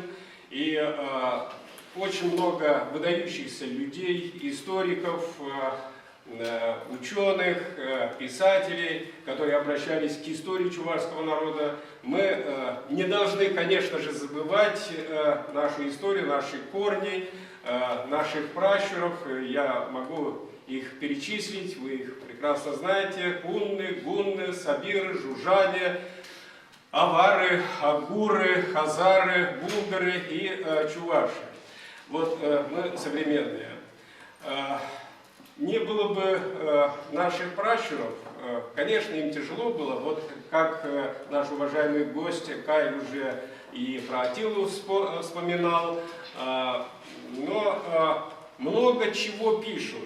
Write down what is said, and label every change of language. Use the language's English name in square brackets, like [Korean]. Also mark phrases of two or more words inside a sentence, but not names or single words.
[Russian] И очень много выдающихся людей, историков, ученых, писателей, которые обращались к истории чувашского народа. Мы не должны, конечно же, забывать нашу историю, наши корни, наших пращуров. Я могу их перечислить, вы их прекрасно знаете. Хунны, гунны, сабиры, жужжане, авары, агуры, хазары, булгары и чуваши. Вот мы современные. Не было бы наших пращуров, конечно, им тяжело было, вот как наш уважаемый гость Кай уже и про Атилу вспоминал, но много чего пишут.